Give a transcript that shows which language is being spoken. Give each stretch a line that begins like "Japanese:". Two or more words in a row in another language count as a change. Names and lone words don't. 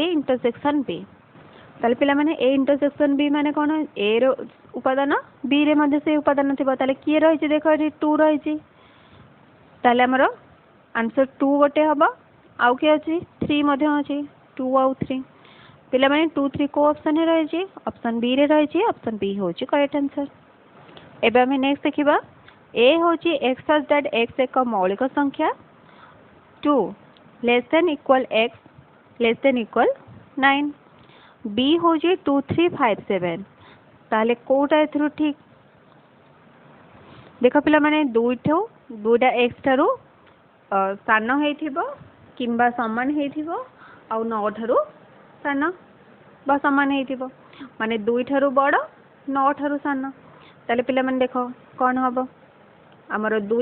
Odia: ଇଣ୍ଟରସେକ୍ସନ ବି ତାହାଲେ ପିଲେ ମାନେ ଏ ଇଣ୍ଟରସେକ୍ସନ ବି ମାନେ କଣ ଏ ର ଉପାଦାନ ବି ରେ ମଧ୍ୟ ସେ ଉପାଦାନ ଥିବା ତାହାଲେ କିଏ ରହିଛି ଦେଖ ଏଠି 2 ରହିଛି ତାହାଲେ ଆମର ଆନସର 2 ଗୋଟେ ହବ ଆଉ କେ ଅଛି 3 ମଧ୍ୟ ଅଛି 2 ଆଉ 3 ପିଲେ ମାନେ 2 3 କୋ ଅପସନ ହେ ରହିଛି ଅପସନ ବି ରେ ରହିଛି ଅପସନ ବି ହେଉଛି
English: correct answer.
Odia: ଏବେ ଆମ ନେକ୍ସଟ ଦେଖିବା ଏ ହେଉଛି
English: x such that x
Odia: ଏକ ମୌଳିକ ସଂଖ୍ୟା 2
English: less than equal x less than equal
Odia: 9 ବି ହେଉଛି 2 3 5 7 ତାହାଲେ କେଉଁଟା ଏଥିରୁ ଠିକ ଦେଖ ପିଲେ ମାନେ ଦୁଇଟା x ଥାରୁ ସାନ ହେଇଥିବ କିମ୍ବା ସମାନ ହେଇଥିବ ଆ 9 ଥାରୁ ସାନ ବା ସମାନ ହେଇଥିବ ମାନେ 2 ଥାରୁ ବଡ଼ 9 ଥାରୁ ସାନ ତାହାଲେ ପିଲେ ମାନେ ଦେଖ କଣ ହବ ଆମର 2